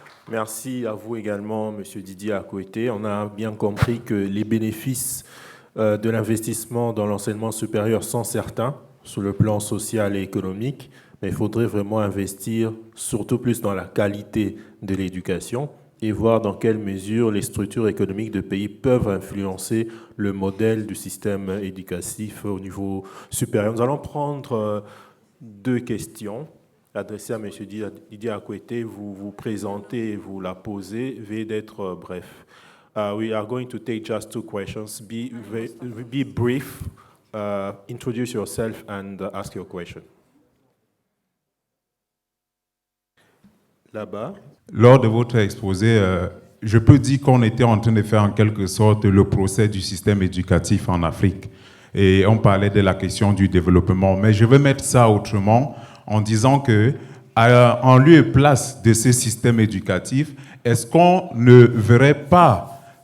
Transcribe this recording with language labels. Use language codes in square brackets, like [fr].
[fr] Merci à vous également, M. Didier Akouete. On a bien compris que les bénéfices de l'investissement dans l'enseignement supérieur sont certains sur le plan social et économique, mais il faudrait vraiment investir surtout plus dans la qualité de l'éducation et voir dans quelle mesure les structures économiques de pays peuvent influencer le modèle du système éducatif au niveau supérieur. Nous allons prendre deux questions adressée à M. Didier Akouete. Vous vous présentez et vous la posez. Veuillez d'être bref. [en] We are going to take just two questions. Be brief, introduce yourself and ask your question. [fr] Là-bas. Lors de votre exposé, je peux dire qu'on était en train de faire en quelque sorte le procès du système éducatif en Afrique. Et on parlait de la question du développement. Mais je vais mettre ça autrement, en disant que, en lieu et place de ce système éducatif, est-ce qu'on ne verrait pas